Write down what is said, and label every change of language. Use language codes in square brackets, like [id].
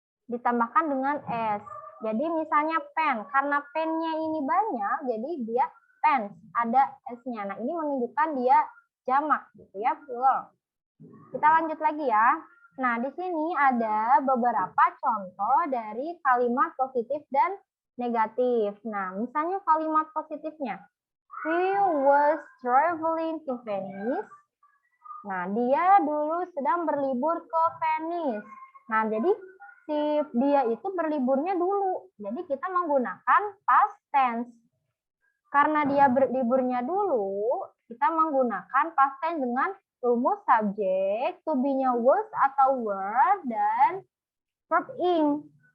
[id] Ditambahkan dengan s. Jadi misalnya pen, karena pennya ini banyak, jadi dia pens, ada s-nya. Nah, ini menunjukkan dia jamak gitu ya, plural. Kita lanjut lagi ya. Nah, di sini ada beberapa contoh dari kalimat positif dan negatif. Nah, misalnya kalimat positifnya. [en] He was traveling to Venice. [id] Nah, dia dulu sedang berlibur ke Venice. Nah, jadi dia itu berliburnya dulu. Jadi kita menggunakan past tense. Karena dia berliburnya dulu, kita menggunakan past tense dengan rumus subjek, to be-nya was atau were, dan verb ing.